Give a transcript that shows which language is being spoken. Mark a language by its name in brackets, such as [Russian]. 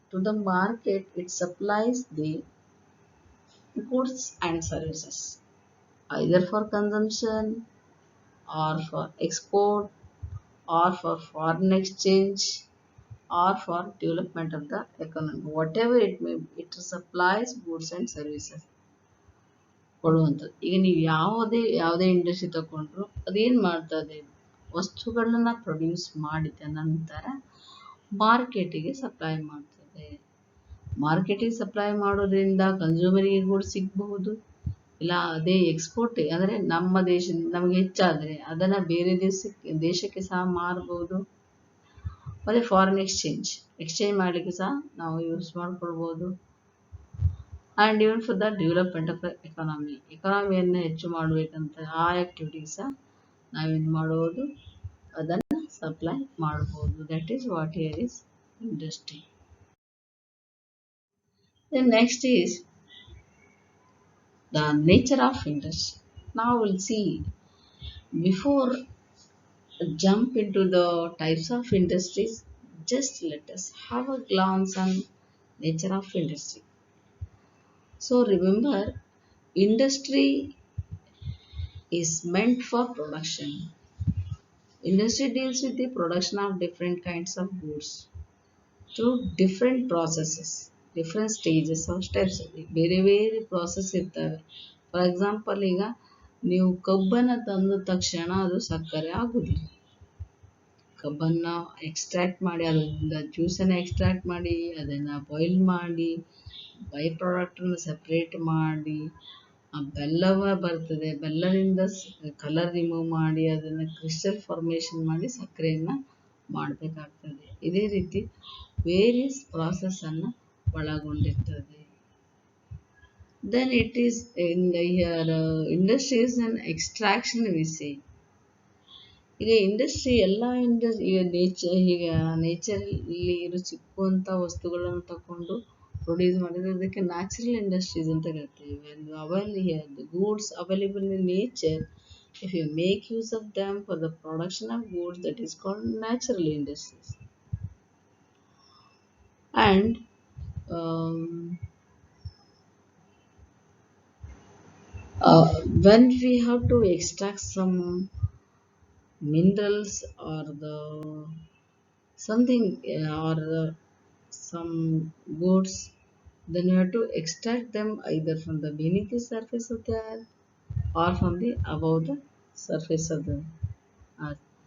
[English] To the market it supplies the goods and services either for consumption or for export or for foreign exchange or for development of the economy. Whatever it may be, it supplies goods and services [Kannada] ಕೊಡುವಂಥದ್ದು. ಈಗ ನೀವು ಯಾವುದೇ industry ತಗೊಂಡ್ರು ಅದೇನು ಮಾಡ್ತದೆ, ವಸ್ತುಗಳನ್ನ produce ಮಾಡಿದ ನಂತರ ಮಾರ್ಕೆಟಿಗೆ ಸಪ್ಲೈ ಮಾಡ್ತದೆ. ಮಾರ್ಕೆಟಿಗೆ ಸಪ್ಲೈ ಮಾಡೋದ್ರಿಂದ ಕನ್ಸ್ಯೂಮರಿಗೆ ಕೂಡ ಸಿಗಬಹುದು, ಇಲ್ಲ ಅದೇ ಎಕ್ಸ್ಪೋರ್ಟ್ ಅಂದರೆ ನಮ್ಮ ದೇಶದಿಂದ ನಮಗೆ ಹೆಚ್ಚಾದರೆ ಅದನ್ನು ಬೇರೆ ದೇಶಕ್ಕೆ ಸಹ ಮಾರಬಹುದು. ಮತ್ತು ಫಾರಿನ್ ಎಕ್ಸ್ಚೇಂಜ್ ಮಾಡಲಿಕ್ಕೆ ಸಹ ನಾವು ಯೂಸ್ ಮಾಡ್ಕೊಳ್ಬೋದು. [English] and even for the development of the ಎಕಾನಮಿಯನ್ನು [Kannada] ಹೆಚ್ಚು ಮಾಡಬೇಕಂತ ಆ ಆ್ಯಕ್ಟಿವಿಟೀಸ್ ಸಹ ನಾವೇನು ಮಾಡ್ಬೋದು, ಅದನ್ನು ಸಪ್ಲೈ ಮಾಡ್ಬೋದು. [English] That is what here is industry. Then next is the nature of industry. Now we'll see, before jump into the types of industries, just let us have a glance on nature of industry. So remember, industry is meant for production. Industry deals with the production of different kinds of goods through different processes, different stages or steps. [Kannada] ಬೇರೆ ಬೇರೆ process ಇರ್ತವೆ. [English] for example, [Kannada] ಈಗ ನೀವು ಕಬ್ಬನ್ನು ತಂದ ತಕ್ಷಣ ಅದು ಸಕ್ಕರೆ ಆಗುದಿಲ್ಲ. ಕಬ್ಬನ್ನು ಎಕ್ಸ್ಟ್ರಾಕ್ಟ್ ಮಾಡಿ, ಅದರಿಂದ ಜ್ಯೂಸನ್ನು ಎಕ್ಸ್ಟ್ರಾಕ್ಟ್ ಮಾಡಿ, ಅದನ್ನು ಬಾಯ್ಲ್ ಮಾಡಿ, ಬೈ ಪ್ರಾಡಕ್ಟನ್ನು ಸಪ್ರೇಟ್ ಮಾಡಿ, ಆ ಬೆಲ್ಲವ ಬರ್ತದೆ, ಬೆಲ್ಲದಿಂದ ಕಲರ್ ರಿಮೂವ್ ಮಾಡಿ, ಅದನ್ನು ಕ್ರಿಸ್ಟಲ್ ಫಾರ್ಮೇಷನ್ ಮಾಡಿ ಸಕ್ಕರೆಯನ್ನು ಮಾಡಬೇಕಾಗ್ತದೆ. ಇದೇ ರೀತಿ ವೇರಿಯಸ್ ಪ್ರಾಸೆಸ್ಸನ್ನು ಒಳಗೊಂಡಿರ್ತದೆ. [English] Then it is in here industry is an extraction we say. [Kannada] ಈಗ ಇಂಡಸ್ಟ್ರಿ ಎಲ್ಲ ಈಗ ನೇಚರಲ್ಲಿ ಇರೋ ಸಿಕ್ಕುವಂಥ ವಸ್ತುಗಳನ್ನು ತಗೊಂಡು ಪ್ರೊಡ್ಯೂಸ್ ಮಾಡಿದ್ರೆ ಅದಕ್ಕೆ ನ್ಯಾಚುರಲ್ ಇಂಡಸ್ಟ್ರೀಸ್ ಅಂತ ಕರಿತೀವಿ. [English] The goods available in nature, if you make use of them for the production of goods, that is called natural industries. And um, when we have to extract some minerals or the something or some goods, then you have to extract them either from the beneath the surface of the earth or from the above the surface of the earth.